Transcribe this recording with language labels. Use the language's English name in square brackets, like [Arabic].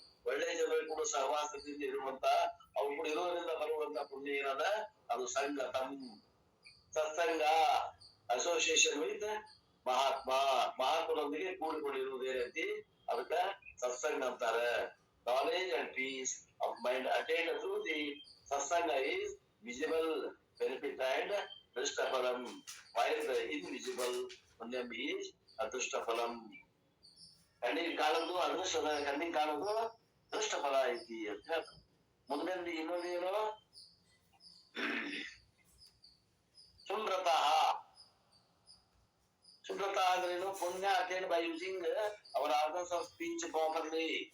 [Kannada] ಒಳ್ಳೆ ಜನರು ಕೂಡ ಸಹವಾಸದಿಂದ ಇರುವಂತ, ಅವ್ರು ಕೂಡ ಇರೋದ್ರಿಂದ ಬರುವಂತ ಪುಣ್ಯ ಏನದ ಅದು ಸಂಗತಂ. ಸತ್ಸಂಗ, [English] association with [Kannada] ಮಹಾತ್ಮರೊಂದಿಗೆ ಕೂಡಿಕೊಂಡಿರುವುದೇ ರೀತಿ ಅದಕ್ಕ ಸತ್ಸಂಗ ಅಂತಾರೆ. [English] Knowledge and peace of mind attained through the satsanga is visible benefit and drishtapalam, while the invisible punyam is adrushtapalam. [Kannada] ಕಣ್ಣಿಗೆ ಕಾಣೋದು ಅದೃಷ್ಟದ, ಕಣ್ಣಿಗೆ ಕಾಣೋದು ದೃಷ್ಟಫಲ ಐತಿ ಅಂತ ಹೇಳ್ತಾರೆ. ಮುಂದೆ ಇನ್ನೊಂದು ಏನು, ಸುಮ್ರತ. ಸುಮ್ರತ ಅಂದ್ರೇನು? [English] ಪುಣ್ಯ attain by using our organs of speech properly.